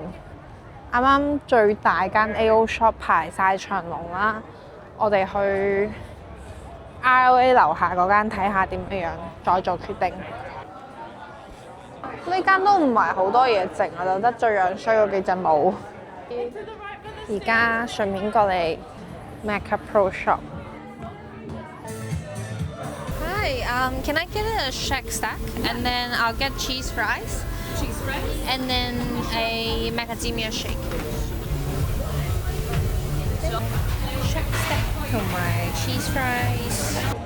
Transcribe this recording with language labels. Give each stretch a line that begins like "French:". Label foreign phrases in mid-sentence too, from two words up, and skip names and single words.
Cantonese: 啱啱最大間
English: AO shop
Cantonese: 排晒長龍啦，我哋去 RLA 樓下嗰間睇下點樣，再做決定。呢間都唔係好多嘢剩啊，就得最樣衰嗰幾隻帽。而家順便過嚟 Macca Pro Shop。
English: Hi, can I get a Shack Stack and then I'll get cheese fries? Cheese fries? And then a macadamia shake.
Cantonese: Shack Stack 同埋
English: cheese fries.